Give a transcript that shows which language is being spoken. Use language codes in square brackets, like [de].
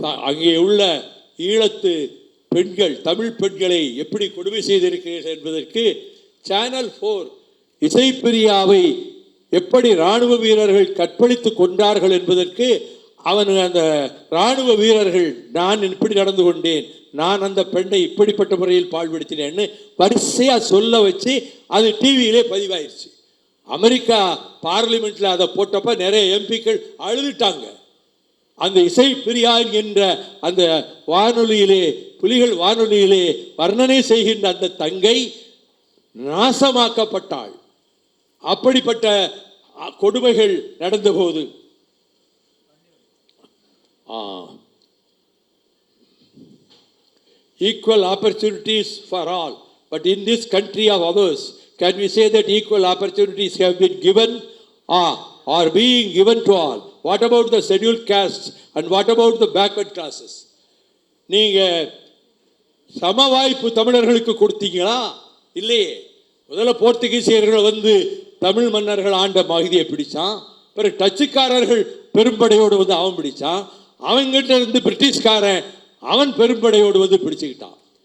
[ta] அங்கே உள்ள ஈழத்து பெண்கள், தமிழ் பெண்களை எப்படி கொடுமை செய்திருக்கிறீர்கள் என்பதற்கு சேனல் 4 இசைப்பிரியாவை எப்படி இராணுவ வீரர்கள் கற்பழித்து கொண்டார்கள் என்பதற்கு அந்த இராணுவ வீரர்கள், நான் இப்படி நடந்து கொண்டேன், நான் அந்த பெண்ணை இப்படிப்பட்ட முறையில் பாழ்படுத்தினேன்னு வரிசையாக சொல்ல வச்சு அது டிவியிலே பதிவாயிருச்சு. அமெரிக்கா பார்லிமெண்ட்டில் அதை போட்டப்போ நிறைய எம்பிக்கள் அழுதுட்டாங்க. அந்த இசை பிரியான் என்ற அந்த வானொலியிலே, புலிகள் வானொலியிலே வர்ணனை செய்கின்ற அந்த தங்கை நாசமாக்கப்பட்டாள். அப்படிப்பட்ட கொடுமைகள் நடந்தபோது [en] equal opportunities for all, but in this country of ours, can we say that equal opportunities have been given or being given to all? What about the scheduled castes and what about the backward classes? [ta] நீங்க சம வாய்ப்பு தமிழர்களுக்கு கொடுத்தீங்களா? இல்லையே. முதல்ல போர்த்துகீசியர்கள் வந்து தமிழ் மன்னர்கள் ஆண்ட மகதியை பிடிச்சான். பிறகு டச்சுக்காரர்கள் பெரும்படையோடு வந்து அவன் பிடிச்சான். அவங்கிட்ட இருந்து பிரிட்டிஷ்காரன் அவன் பெரும்படையோடு வந்து பிடிச்சுக்கிட்டான்.